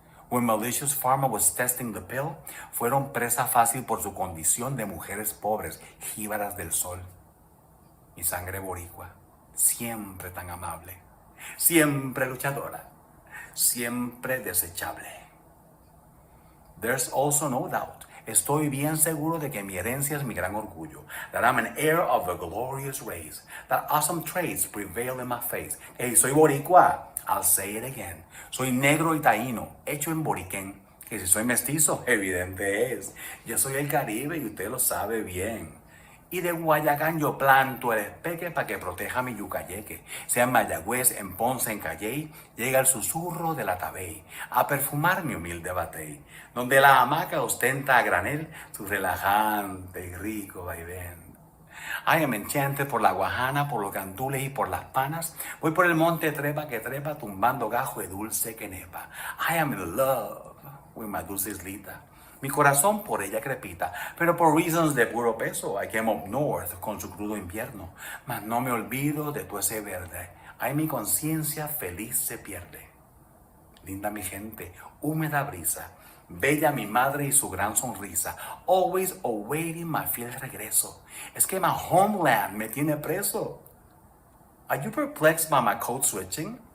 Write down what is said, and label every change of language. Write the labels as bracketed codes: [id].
[en] When malicious pharma was testing the pill, [es] fueron presa fácil por su condición de mujeres pobres, jíbaras del sol. Mi sangre boricua, siempre tan amable, siempre luchadora, siempre desechable. [en] There's also no doubt. [es] Estoy bien seguro de que mi herencia es mi gran orgullo. [en] That I'm an heir of the glorious race. That awesome traits prevail in my face. Hey, [es] soy boricua. [en] I'll say it again. [es] Soy negro y taíno, hecho en boriquén. Que si soy mestizo, evidente es. Yo soy el Caribe y usted lo sabe bien. Y de Guayacán yo planto el espeque para que proteja mi yucayeque. Sea en Mayagüez, en Ponce, en Calley, llega el susurro de la tabey a perfumar mi humilde batey, donde la hamaca ostenta a granel su relajante y rico vaivén. [en] I am enchanted [es] por la guajana, por los gandules y por las panas. Voy por el monte trepa que trepa, tumbando gajo de dulce que nepa. [en] I am in love with my [es] dulce islita. Mi corazón por ella crepita, pero por reasons de puro peso, [en] I came up north [es] con su crudo invierno. Mas no me olvido de tu ese verde, ahí mi conciencia feliz se pierde. Linda mi gente, húmeda brisa, bella mi madre y su gran sonrisa, [en] always awaiting my [es] fiel regreso. Es que [en] my homeland [es] me tiene preso. [en] Are you perplexed by my code switching?